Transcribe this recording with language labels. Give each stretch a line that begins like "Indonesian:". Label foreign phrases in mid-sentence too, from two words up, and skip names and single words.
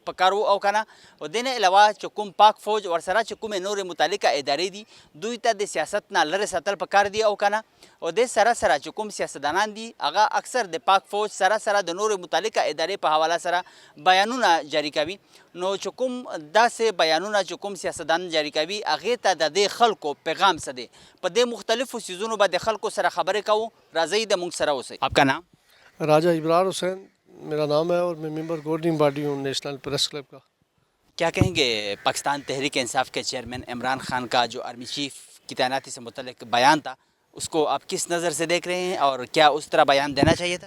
Pashto: پکار و او کنه او دې نه علاوه چې کوم پاک فوج ورسره چې کومې نورې متعلقه ادارې دي دوی ته د سیاست نه لرې ساتل پکار دي او کنه او دې سره سره چې کوم سیاستدانان دي هغه اکثر د پاک فوج سره سره د نورې متعلقه ادارې په حواله سره بیانونه جاری کوي نو چې کوم داسې بیانونه چې کوم سیاستدان جاری کوي هغې ته د دې خلکو پیغام څه دی په دې مختلفو څیزونو به د خلکو سره خبرې کوو. راځئ د موږ سره اوسئ.
Urdu: آپ کا نام؟ راجہ ابرار حسین میرا نام ہے اور میں
English: member governing body
Urdu: ہوں نیشنل پریس کلب کا. کیا کہیں گے پاکستان تحریک انصاف کے چیئرمین عمران خان کا جو آرمی چیف کی تعیناتی سے متعلق بیان تھا اس کو آپ کس نظر سے دیکھ رہے ہیں اور کیا اس طرح بیان دینا چاہیے تھا؟